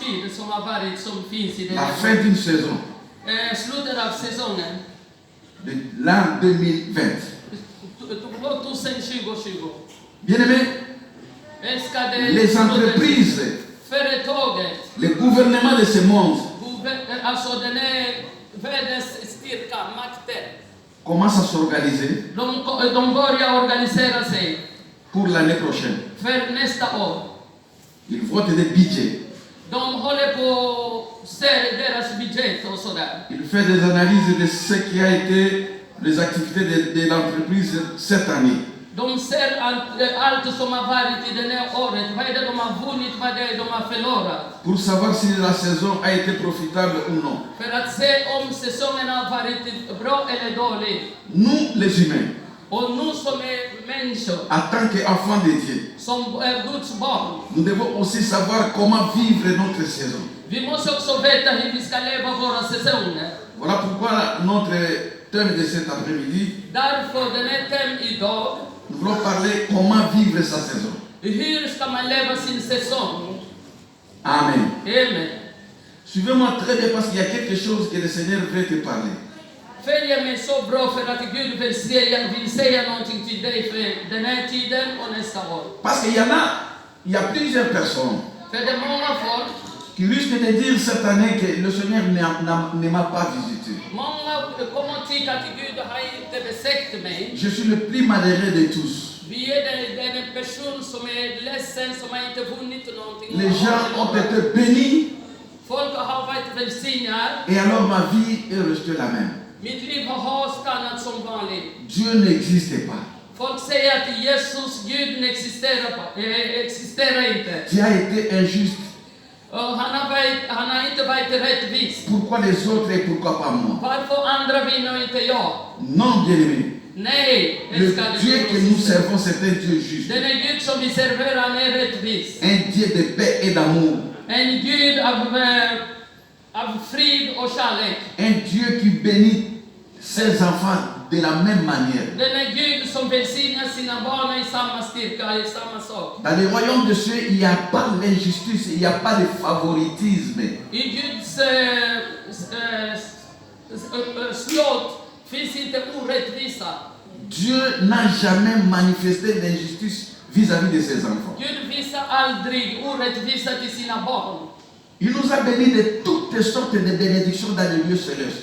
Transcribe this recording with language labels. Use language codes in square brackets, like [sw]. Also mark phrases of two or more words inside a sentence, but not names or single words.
[sv] tid som har varit som finns i den [fr] La [sv] här [fr] fin d'une saison. [sv] Slutet av säsongen. [fr] De l'an 2020. [sv] 2020. [fr] Bien-aimés, [sv] Älskade [fr] les entreprises, [sv] företaget, [fr] les gouvernements de ce monde [sv] alltså den är världens styrka, makten. [fr] commencent à s'organiser [sv] De börjar organisera sig [fr] pour l'année prochaine. [sv] för nästa år. [fr] Ils votent des budgets. [sv] De håller på att se deras budget och sådär. [fr] Ils font des analyses de ce qui a été les activités de l'entreprise cette année. [sv] De ser allt som har varit i det här året. Vad är det de har vunnit, vad är det de har förlorat. [fr] Pour savoir si la saison a été profitable ou non. [sv] För att se om säsongen har varit bra eller dålig. [fr] Nous, les humains, [sv] Och nu som är människor, [fr] en tant qu'enfants de Dieu, [sv] som är Guds barn, [fr] nous devons aussi savoir comment vivre notre saison. [sv] vi måste också veta hur vi ska leva våra säsonger. [fr] Voilà pourquoi notre thème de cet après-midi, [sv] Därför den här tem idag, [fr] nous voulons parler comment vivre sa saison. [sv] hur ska man leva sin säsong? [fr] Amen. [sv] Amen. [fr] Suivez-moi très bien parce qu'il y a quelque chose que le Seigneur veut te parler. [sv] Följ mig så bra för att Gud vill säga någonting till dig för den här tiden och nästa år. [fr] Parce qu'il y a plusieurs personnes [sv] För det är många folk, [fr] qui risquent de dire cette année que le Seigneur ne m'a pas visité. [sv] många kommer att tycka att Gud har inte besökt mig. [fr] Je suis le plus malheureux de tous. [sv] Vi är den person som är ledsen, som har inte vunnit någonting. [fr] Les gens ont été bénis [sv] Folk har varit välsignade. [fr] et alors ma vie est restée la même. [sv] Mitt liv har stannat som vanligt. [fr] Dieu n'existe pas. [sv] Folk säger att Jesus, Gud existerar inte. [fr] Dieu a été injuste. [sv] Och han har inte varit rättvis. [fr] Pourquoi les autres et pourquoi pas moi? [sv] Varför andra vinner och inte jag? [fr] Non, bien-aimé. [sv] Nej, [fr] Le [sv] älskade [fr] Dieu que nous servons, c'est un Dieu juste. [sv] Den är Gud som vi serverar, han är rättvis. [fr] Un Dieu de paix et d'amour. [sv] En Gud av frid och kärlek. [fr] Un Dieu qui bénit ses enfants de la même manière. [sv] Den är Gud som välsignar sina barn i samma styrka, i samma sak. [fr] Dans le royaume de Dieu, il n'y a pas d'injustice, il n'y a pas de favoritisme. [sv] I Guds slott finns inte orättvisa. [fr] Dieu n'a jamais manifesté l'injustice vis-à-vis de ses enfants. [sv] Gud visar aldrig orättvisa till sina barn. [fr] Il nous a bénis de toutes sortes de bénédictions dans les lieux célestes.